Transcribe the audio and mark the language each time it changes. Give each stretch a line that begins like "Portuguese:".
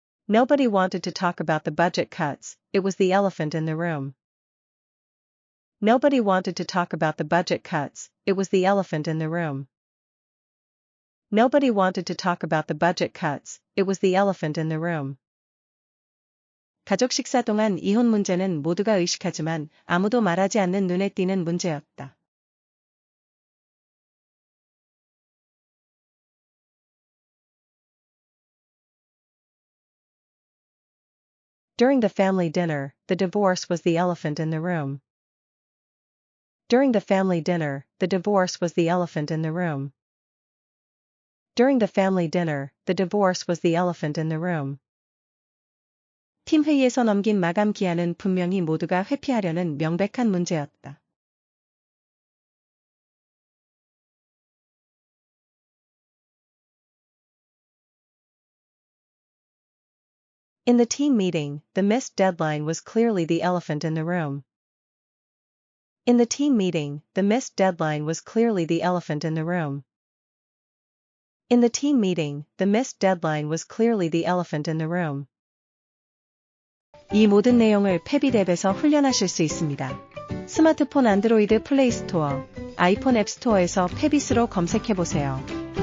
English: Nobody wanted to talk about the budget cuts, it was the elephant in the room. Nobody wanted to talk about the budget cuts, it was the elephant in the room. Nobody wanted to talk about the budget cuts, it was the elephant in the room.
Korean: 가족 식사 동안 이혼 문제는 모두가 의식하지만 아무도 말하지 않는 눈에 띄는 문제였다.
English: During the family dinner, the divorce was the elephant in the room. During the family dinner, the divorce was the elephant in the room. During the family dinner, the divorce was the elephant in the room.
Korean: 팀 회의에서 넘긴 마감 기한은 분명히 모두가 회피하려는 명백한 문제였다.
English: In the team meeting, the missed deadline was clearly the elephant in the room. In the team meeting, the missed deadline was clearly the elephant in the room. In the team meeting, the missed deadline was clearly the elephant in the room.
Korean: 이 모든 내용을 패빗 앱에서 훈련하실 수 있습니다. 스마트폰 안드로이드 플레이 스토어, 아이폰 앱 스토어에서 패빗으로 검색해보세요.